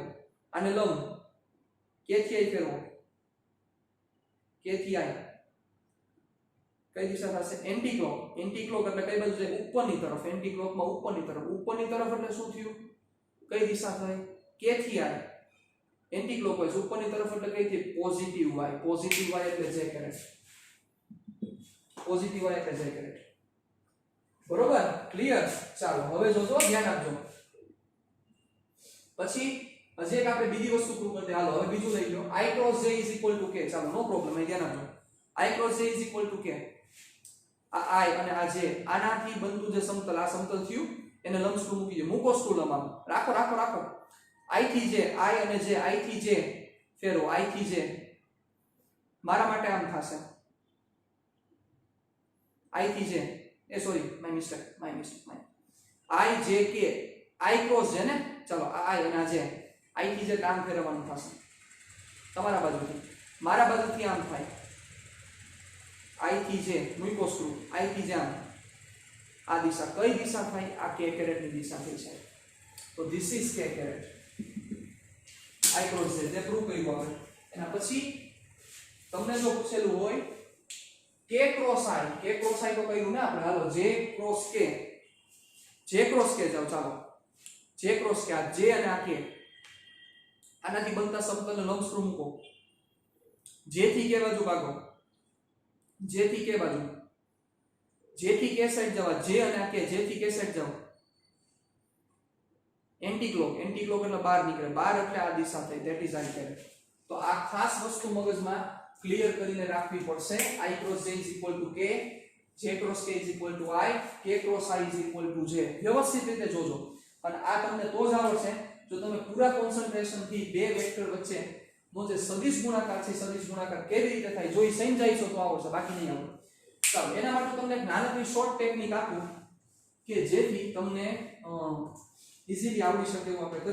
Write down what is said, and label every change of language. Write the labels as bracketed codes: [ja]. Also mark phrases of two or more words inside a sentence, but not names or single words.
[gu] અને લંબ કે થી i ફેરવો કે થી i કઈ દિશા થશે [en] anti clock [gu] એટલે કઈ બાજુ જાય ઉપરની તરફ એન્ટી ક્લોકમાં ઉપરની તરફ એટલે શું થયું કઈ દિશા થઈ કે થી i [en] anti clockwise [gu] ઉપરની તરફ એટલે કઈ થી પોઝિટિવ y એટલે j કરેક્ટ પોઝિટિવ y એટલે j કરેક્ટ બરોબર ક્લિયર ચાલો હવે જોજો ધ્યાન આપજો પછી હજી એક આપણે બીજી વસ્તુ પ્રૂવ કરતે હાલો હવે બીજું લઈ લો [en] i cross j = k [gu] ચાલો [en] no problem [gu] અહીં ધ્યાન આપજો [en] i cross j = k [gu] આ i અને આ j આનાથી બનતું જે સમતલ આ સમતલ થયું એને લંબસ્વરૂપ મૂકી દો મૂકો સ્ટૂલમાં રાખો i થી j i અને j i થી j ફેરવો i થી j મારા માટે આમ થશે i થી j [en] sorry my mistake i j k i cross j [gu] ને ચલો આ i અને આ j i થી j આમ ફેરવવાનું થશે તમારા બાજુથી મારા બાજુથી આમ થાય i થી j મૂકો સ્ક્રૂ i થી j આમ આ દિશા કઈ દિશા થાય આ k કેરેટ ની દિશા થઈ છે તો [en] this is k [gu] કેરેટ [en] i cross j [gu] જે પ્રૂવ કર્યું આપણે એના પછી તમને જો પૂછેલું હોય [en] k cross i [gu] તો કર્યું ને આપણે હાલો [en] j cross k [gu] જાવ ચાલો [en] j cross k [gu] આ j અને આ k આનાથી બનતા સમતલનો લંબસ્વરૂપ મૂકો j થી k બાજુ ભાગો j થી k બાજુ j થી k સાઈડ જવા j અને આ k j થી k સાઈડ જાવ એન્ટી ક્લોક એટલે બહાર નીકળે બહાર એટલે આ દિશા થઈ [en] that is [gu] i કેરેટ તો આ ખાસ વસ્તુ મગજમાં ક્લિયર કરીને રાખવી પડશે [en] i cross j = k j cross k = i k cross i = j [gu] વ્યવસ્થિત રીતે જોજો અને આ તમને તો જ આવડશે જો તમે પૂરા કોન્સન્ટ્રેશન થી બે વેક્ટર વચ્ચે નો જે સદિશ ગુણાકાર છે સદિશ ગુણાકાર કેવી રીતે થાય જોઈ સમજાઈ છો તો આવડશે બાકી નહીં આવડે ચાલો એના માટે તમને એક નાનકડી [en] short technique [gu] આપું કે જેથી તમને ઈઝીલી આવડી શકે એવું આપણે